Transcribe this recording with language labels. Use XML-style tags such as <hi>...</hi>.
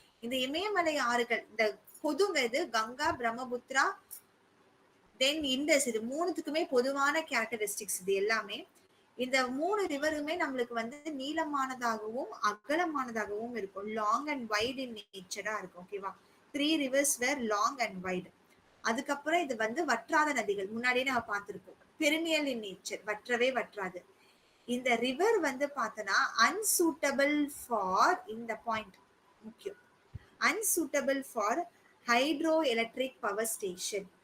<ta>இந்த இமயமலை ஆறுகள், இந்த பொதுங்க, இது கங்கா, பிரம்மபுத்திரா, தென் இண்டஸ், இது 3த்துக்குமே பொதுவான கேரக்டரிஸ்டிக்ஸ் இது எல்லாமே. இந்த 3 ரிவருமே நம்மளுக்கு வந்து நீளமானதாகவும் அகலமானதாகவும் இருக்கும்.</ta> <en>long and wide in நேச்சரா</en> <ta>இருக்கும்.</ta> <en>ஓகேவா? 3 rivers were long and wide.</en> <ta>அதுக்கப்புறம் இது வந்து வற்றாத நதிகள், முன்னாடியே நம்ம பார்த்திருக்கோம்.</ta> <en>perennial in nature,</en> <ta>வற்றவே வற்றாது.</ta> <en>இந்த ரிவர்</en> <ta>வந்து பார்த்தனா</ta> <en>unsuitable for,</en> <ta>இந்த பாயிண்ட் முக்கியம்,</ta> <en>unsuitable for hydro electric power station</en>